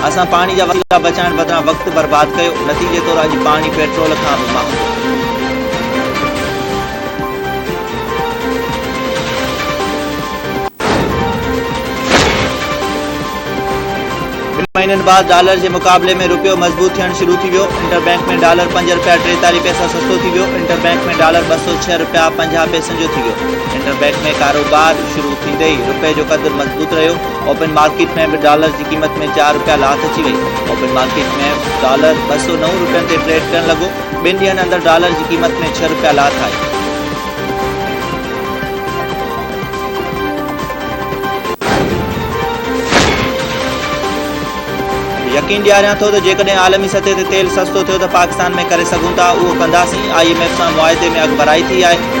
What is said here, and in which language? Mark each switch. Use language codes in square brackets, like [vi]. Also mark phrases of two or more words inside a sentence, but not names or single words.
[sd] असां पाणी जा वसीला बचाइण बदिरां वक़्तु बर्बाद कयो। नतीजे तौरु अॼु पाणी पेट्रोल खां बि महांगो। महीननि बाद डॉलर [ur] کے مقابلے میں [sd] रुपयो मजबूत थियण शुरू थी वियो। इंटरबैंक में डॉलर 5 रुपया 43 पैसा सस्तो थी वियो। इंटरबैंक में डॉलर 206 रुपया 50 पैसनि जो थी वियो। इंटरबैंक में कारोबार शुरू थींदे ही रुपये जो कदुरु मजबूत रहियो। [en] open market [ur] میں بھی ڈالر کی قیمت میں [sd] 4 रुपया लाथ अची वई। [en] open market [sd] में डॉलर 209 रुपयनि ते ट्रेड करण लॻो। 2 ॾींहनि अंदरि डॉलर [ur] کی قیمت میں [sd] 6 रुपया लाथ आई। यकीन ॾियारियां थो त जेकॾहिं आलमी सतह ते तेल सस्तो थियो त पाकिस्तान में करे सघूं था, उहो कंदासीं। IMF सां मुआहिदे में अॻुभराई थी आहे।